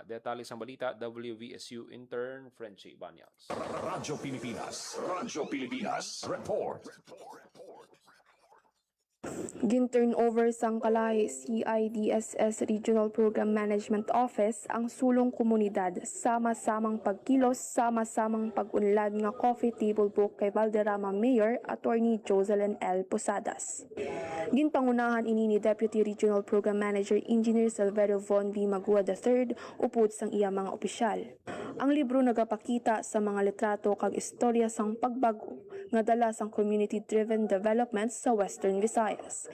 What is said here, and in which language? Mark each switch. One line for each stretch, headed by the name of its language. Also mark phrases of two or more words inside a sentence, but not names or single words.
Hiligaynon: Detalye sa balita, WVSU intern Frenchie Banyas. Radyo Pilipinas Report. Gin-turnover sang Kalahi CIDSS Regional Program Management Office ang sulong komunidad sama-samang pagkilos, sama-samang pag-unlad nga coffee table book kay Valderrama Mayor Attorney Jocelyn L. Posadas. Ginpangunahan ini ni Deputy Regional Program Manager Engineer Salverio Von V. Magua III upod sang iya mga opisyal. Ang libro nagapakita sa mga litrato kag istorya sang pagbago nga dala sang
English: community-driven development
Hiligaynon: sa Western Visayas.